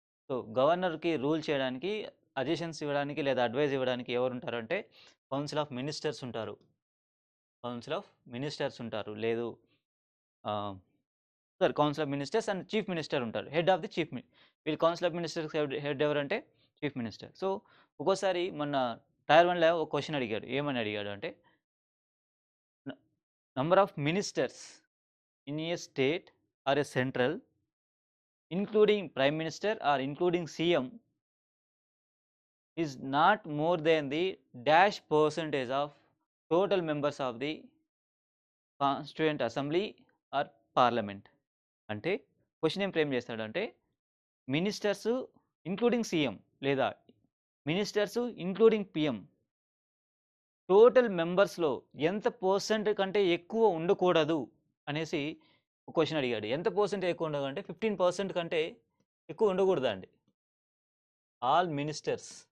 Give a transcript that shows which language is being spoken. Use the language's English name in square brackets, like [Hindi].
[Telugu] So, గవర్నర్‌కి rule చేయడానికి, suggestions ఇవ్వడానికి లేదా అడ్వైజ్ ఇవ్వడానికి ఎవరుంటారంటే కౌన్సిల్ ఆఫ్ మినిస్టర్స్ ఉంటారు. కౌన్సిల్ ఆఫ్ మినిస్టర్స్ ఉంటారు. లేదు council of ministers and chief minister ఉంటారు. హెడ్ ఆఫ్ ది వీళ్ళు కౌన్సిల్ ఆఫ్ మినిస్టర్స్ హెడ్ ఎవరంటే చీఫ్ మినిస్టర్. సో, ఒక్కోసారి మొన్న టైర్ 1లో ఒక క్వెషన్ అడిగాడు. ఏమని అడిగాడు అంటే [English] న number of ministers in a state or a central including prime minister or including CM is not more than the dash percentage of total members of the constituent assembly or parliament. [Telugu] అంటే question ఏం frame చేస్తాడంటే ministers including CM లేదా ministers including PM total మెంబర్స్లో ఎంత percent కంటే ఎక్కువ ఉండకూడదు అనేసి క్వశ్చన్ అడిగాడు. ఎంత పర్సెంట్ ఎక్కువ ఉండదు అంటే 15% కంటే ఎక్కువ ఉండకూడదండి. [English] all ministers